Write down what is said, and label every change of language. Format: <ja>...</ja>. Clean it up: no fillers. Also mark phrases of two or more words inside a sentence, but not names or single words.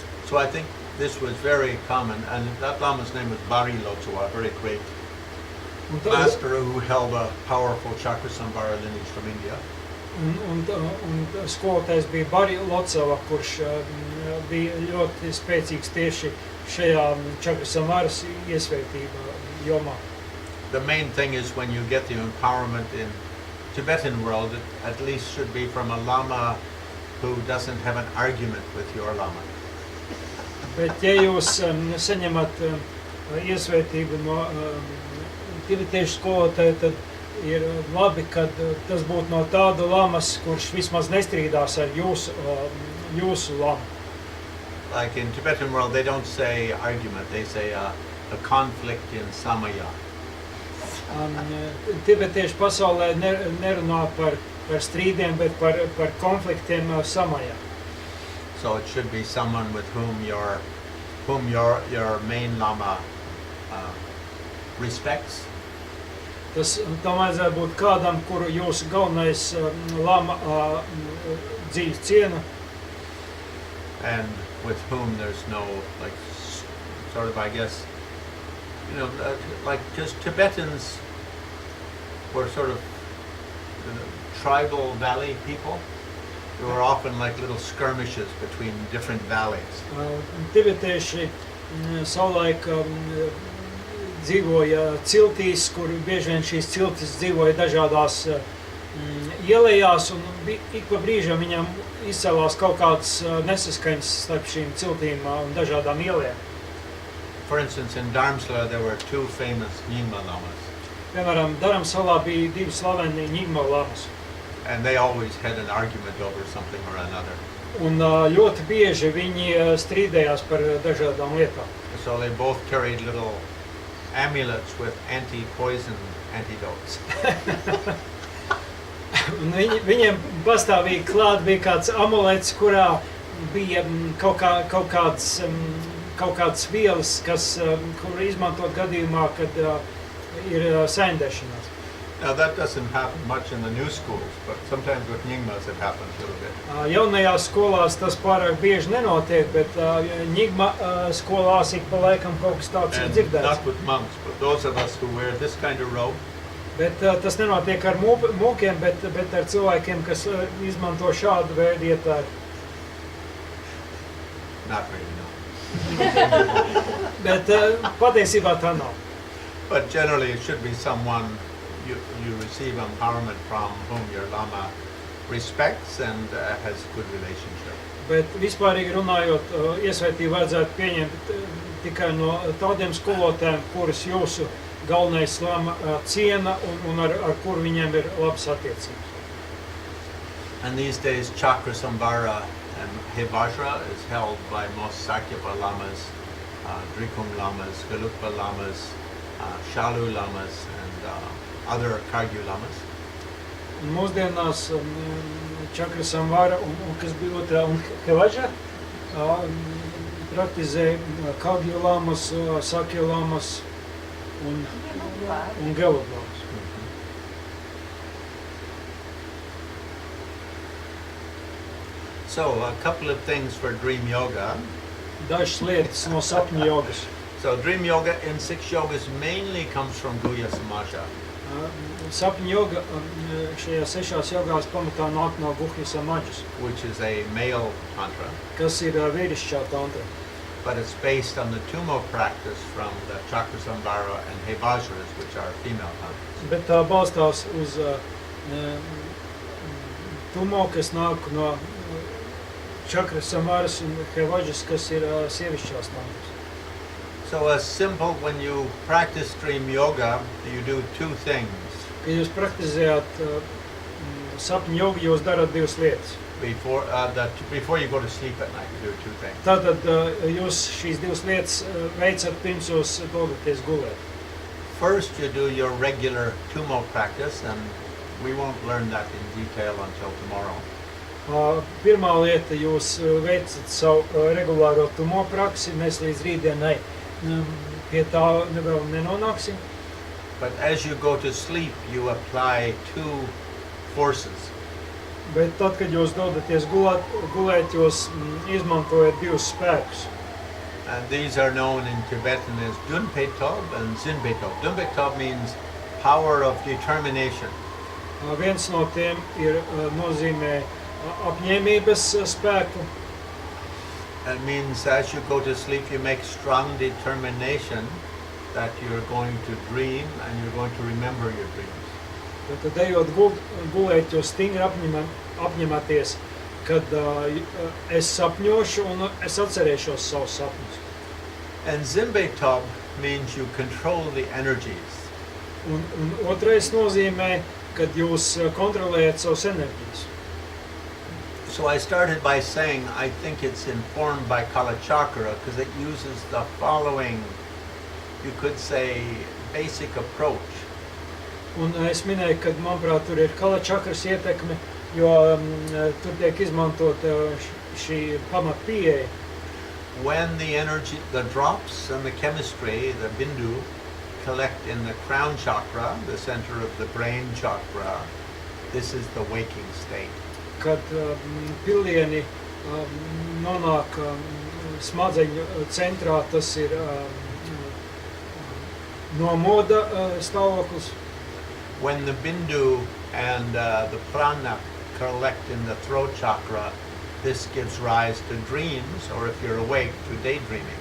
<en>So I think this was very common, and that Lama's name was Bari Lotsua, a very great master who held a powerful Chakrasambhara lineage from India.</en> <lv>Un skolotājs bija Bari Lotsava, kurš bija ļoti spēcīgs tieši šajā Chakrasambharas iesvētība jomā.</lv> <en>The main thing is when you get the empowerment in Tibetan world, it at least should be from a Lama who doesn't have an argument with your Lama.</en> <lv>Bet ja jūs saņemat iesvētību no tibetiešu skolotāja, tad ir labi, kad tas būtu no tāda lamas, kurš vismaz nestrīdās ar jūsu lamu.</lv> <en>Like in Tibetan world, they don't say argument, they say a conflict in samaya.</en> <lv>Tibetiešu pasaulē nerunā par strīdiem, bet par konfliktiem samajā.</lv> <en>So it should be someone with whom your main Lama respects.</en> <lv>Tam vajadzētu būt kādam, kuru jūsu galvenais lama dziļi ciena.</lv> <en>And with whom there's no, like, sort of, I guess, like just Tibetans were sort of tribal valley people. There were often like little skirmishes between different valleys.</en> <lv>Tibetieši savulaik dzīvoja ciltīs, kur bieži vien šīs ciltis dzīvoja dažādās ielējās, un ik pa brīžam viņam izcēlās kaut kāds nesaskaņas starp šīm ciltīm un dažādām ielējām.</lv> <en>For instance, in Dharamsala there were 2 famous Nyingma lamas.</en> <lv>Piemēram, Dharamsalā bija 2 slaveni Nyingma lamas.</lv> <en>And they always had an argument over something or another.</en> <lv>Un ļoti bieži viņi strīdējās par dažādām lietām.</lv> <en>So they both carried little amulets with anti-poison antidotes.</en> <lv>Viņiem pastāvīgi klāt bija kāds amulets, kurā bija kaut kādas vielas, kur izmantot gadījumā, kad ir saindēšanās.</lv> <en>Now that doesn't happen much in the new schools, but sometimes with Nyingmas it happens a little bit.</en> <lv>Jaunajās skolās tas pārāk bieži nenotiek, bet Nyingma skolās ik pa laikam kaut kas tāds ir dzirdēts.</lv> <en>Not with monks, but those of us who wear this kind of robe.</en> <lv>Bet tas nenotiek ar mūkiem, bet ar cilvēkiem, kas izmanto šādu veidu ietāju.</lv> <en>Not really, no.</en> <lv>Bet patiesībā tā nav.</lv> <en>But generally it should be someone you receive empowerment from whom your Lama respects and has good relationship.</en> <lv>Bet vispārīgi runājot, iesvētību vajadzētu pieņemt tikai no tādiem skolotājiem, kurus jūsu galvenais lama ciena un ar kuru viņiem ir labas attiecības.</lv> <en>And these days Chakrasambhara and Hevajra is held by most Sakyapa lamas, Drikung lamas, Gelugpa lamas, Shalu lamas and other Kargyu lamas.</en> <lv>Mūsdienās Chakrasambhara un kas bija otrā un Hevajra praktizē Kargyu lamas, Sakya lamas un Gelugpa lamas.</lv> <en>So, a couple of things for dream yoga.</en> <lv>Dažas lietas no sapņu jogas.</lv> <en>So, dream yoga in 6 yogas mainly comes from Guhya Samaja.</en> <lv>Sapņu joga šajās 6 jogās pamatā nāk no Guhya Samajas,</lv> <en>Which is a male tantra,</en> <lv>kas ir vīrišķā tantra.</lv> <en>but it's based on the Tumo practice from the Chakra Sambhara and Hevajras, which are female tantras.</en> <lv>Bet tā balstās uz tumo, kas nāk no Chakra Sambharas un Hevajras, kas ir sievišķās tantras.</lv> <en>So, a simple, when you practice dream yoga, you do 2 things.</en> <lv>Kad jūs praktizējat sapņu jogu, jūs darat 2 lietas.</lv> <en>Before you go to sleep at night, you do 2 things.</en> <lv>Tātad jūs šīs 2 lietas veicat pirms jūs dodaties gulēt.</lv> <en>First, you do your regular Tumo practice, and we won't learn that in detail until tomorrow.</en> <lv>Pirmā lieta, jūs veicat savu regulāro tumo praksi, mēs līdz rītdienai pie tā vēl nenonāksim.</lv> <en>But as you go to sleep, you apply 2 forces.</en> <lv>Bet tad, kad jūs dodaties gulēt, jūs izmantojat 2 spēkus.</lv> <en>And these are known in Tibetan as Dunpetob and Zinpetob. Dunpetob means power of determination.</en> <lv>Viens no tiem nozīmē apņēmības spēku.</lv> <en>It means as you go to sleep, you make strong determination that you're going to dream and you're going to remember your dreams.</en> <lv>Tad ejot gulēt, jūs stingri apņematies, kad es sapņošu un es atcerēšos savus sapņus.</lv> <en>And Zinpetob means you control the energies.</en> <lv>Un otrais nozīmē, kad jūs kontrolējat savus enerģijas.</lv> <en>So I started by saying I think it's informed by Kala Chakra because it uses the following, you could say, basic approach.</en> <lv>Un es minēju, ka, manuprāt, tur ir Kala Chakras ietekme, jo tur tiek izmantot šī pamat pieeja.</lv> <en>When the energy, the drops and the chemistry, the bindu, collect in the crown chakra, the center of the brain chakra, this is the waking state.</en> <lv>Kad pilieni nonāk smadzeņu centrā, tas ir nomoda stāvoklis.</lv> <en>When the bindu and the prana collect in the throat chakra, this gives rise to dreams, or if you're awake, to daydreaming.</en>